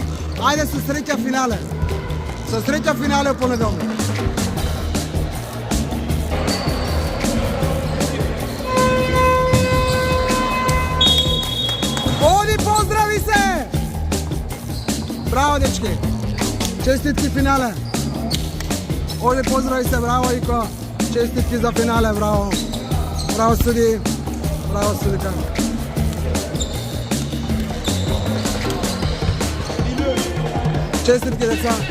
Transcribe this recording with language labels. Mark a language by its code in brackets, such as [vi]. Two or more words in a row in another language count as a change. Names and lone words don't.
[mk] Ајде со среќа финале. Со среќа финале во понеделник. Оди, поздрави се! Браво, дечки! Честитки финале. Овдје поздрави се, браво Ико. Честитки за финале, браво. Браво суди. Браво судика. Честитки деца.